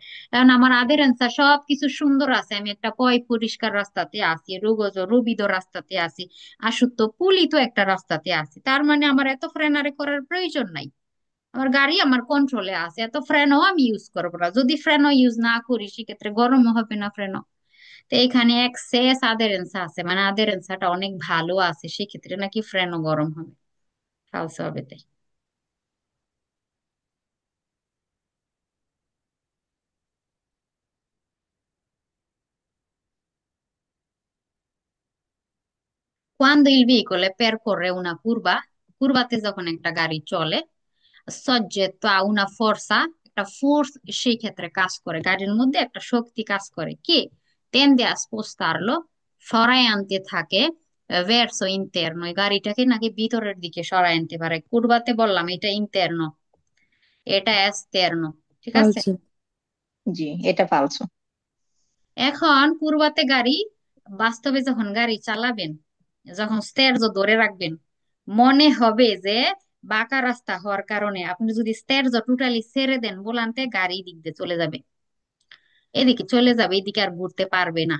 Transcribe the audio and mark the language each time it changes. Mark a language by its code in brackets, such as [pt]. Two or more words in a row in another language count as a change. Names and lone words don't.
[bn] কারণ আমার আদেরেন্সা সবকিছু সুন্দর আছে, আমি একটা পরিষ্কার রাস্তাতে আছি, রুবিদ রাস্তাতে আছি, [it] asciutto pulito [bn] একটা রাস্তাতে আছি, তার মানে আমার এত ফ্রেনারে করার প্রয়োজন নাই, আমার গাড়ি আমার কন্ট্রোলে আছে, এত ফ্রেনও আমি ইউজ করবো না, যদি ফ্রেনও ইউজ না করি সেক্ষেত্রে গরমও হবে না ফ্রেনও। তো এখানে এক্সেস আদেরেন্সা আছে, মানে আদেরেন্সাটা অনেক ভালো আছে, সেক্ষেত্রে নাকি ফ্রেনও গরম হবে, ফালসো হবে তাই। [it] Quando il veicolo percorre una curva, [bn] কুরবাতে যখন একটা গাড়ি চলে, [it] soggetto a una forza, [bn] একটা ফোর্স সেই ক্ষেত্রে কাজ করে, গাড়ির মধ্যে একটা শক্তি কাজ করে কি, [it] tende a spostarlo, [bn] সরায় আনতে থাকে, [it] verso interno, [bn] এই গাড়িটাকে নাকি ভিতরের দিকে সরায় আনতে পারে। কুরবাতে বললাম এটা ইন্টারনো, এটা এক্সটার্নো, ঠিক আছে। আচ্ছা। জি, এটা ফালসো। এখন পূর্বাতে গাড়ি, বাস্তবে যখন গাড়ি চালাবেন, যখন স্টেয়ারজ ধরে রাখবেন, মনে হবে যে বাঁকা রাস্তা হওয়ার কারণে আপনি যদি স্টেয়ারজ টোটালি ছেড়ে দেন বলান্তে, গাড়ি দিক দিয়ে চলে যাবে, এদিকে চলে যাবে, এদিকে আর ঘুরতে পারবে না।